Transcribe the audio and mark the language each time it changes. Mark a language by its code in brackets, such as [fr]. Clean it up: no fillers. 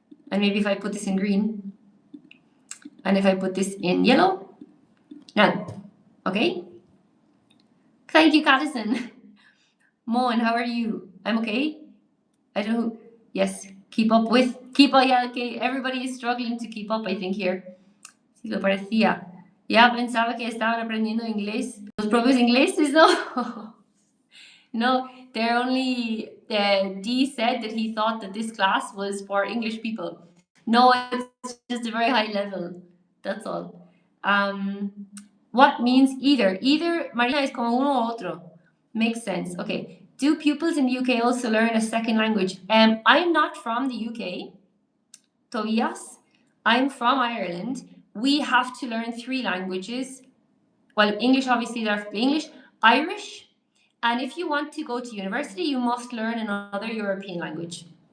[en] And maybe if I put this in green. And if I put this in yellow. Now. Okay? Thank you, Cadison. Mon, how are you? I'm okay. I don't know. Yes, keep up. Yeah, okay. Everybody is struggling to keep up, I think, here. [es] Si lo parecía. Ya pensaba que estaban aprendiendo inglés. Los propios ingleses, no. [en] No, they're only. D said that he thought that this class was for English people. No, it's just a very high level. That's all. What means either? [es] Either, Maria, es como uno u otro. [en] Makes sense. Okay. Do pupils in the UK also learn a second language? I'm not from the UK, Tobias. I'm from Ireland. We have to learn 3 languages. Well, English, obviously, there's English, Irish, and if you want to go to university, you must learn another European language.